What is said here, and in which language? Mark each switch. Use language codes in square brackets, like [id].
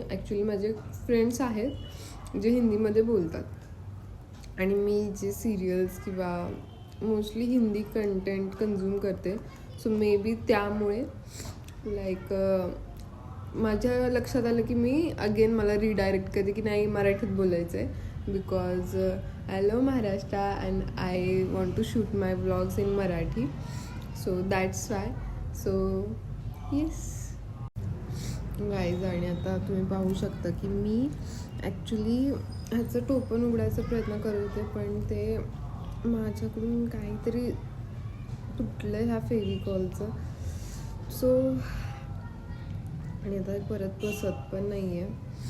[mr] Actually माझे friends आहेत जे हिंदीमध्ये बोलतात आणि मी जे सिरियल्स किंवा मोस्टली हिंदी कंटेंट कन्झ्युम करते. सो मे बी त्यामुळे लाईक माझ्या लक्षात आलं की मी अगेन मला रिडायरेक्ट करते की नाही मराठीत बोलायचं आहे, because [en] love Maharashtra and I want to shoot my vlogs in Marathi, so that's why. So yes guys. [mr] आणि आता तुम्ही पाहू शकता की मी ॲक्च्युली ह्याचं टोपण उघडायचा प्रयत्न करत होते, पण ते माझ्याकडून काहीतरी तुटलं ह्या फेविकॉलचं. सो आणि आता परत बसत पण नाही आहे.